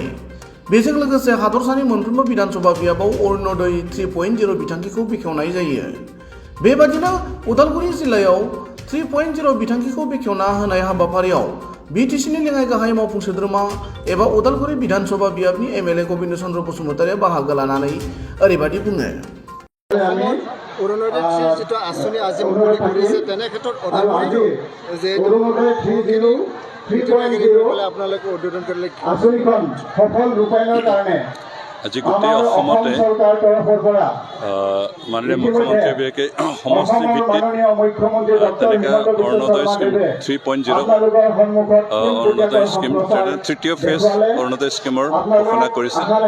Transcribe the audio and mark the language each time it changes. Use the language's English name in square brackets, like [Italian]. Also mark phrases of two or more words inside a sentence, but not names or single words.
[Bodo] बेजों लोगोसे हादरसानि मोनफ्रोमबो विधानसभा बियाबाव अरुणोदय 3.0 बिथांखिखौ बेखेवनाय जायो। बेबादिनो उदालगुरि जिल्लायाव 3.0 बिथांखिखौ बेखेवना होनाय हाबाफारियाव बिटिसिनि लेङाइ गाहाय मावफुं सोद्रोमा एबा उदालगुरि विधानसभा बियाबनि एमएलए गबिन्द चन्द्र बसुमतारिया बाहागो लानानै ओरैबादि बुङो। [Assamese] অৰুণোদয় যিটো আঁচনি আজি মুকলি কৰিছে তেনে ক্ষেত্ৰত ওদালগুৰিটো যিহেতু আপোনালোকে উদ্বোধন কৰিলে আঁচনিখন সফল ৰূপায়ণৰ কাৰণে আজি গোটেই অসমতে মাননীয় মুখ্যমন্ত্ৰীয়ে সমষ্টি ভিত্তিত তালিকা অৰুণোদয় স্কিম 3.0 অৰুণোদয় স্কিম তৃতীয় ফেজ অৰুণোদয় স্কিমৰ ঘোষণা কৰিছে।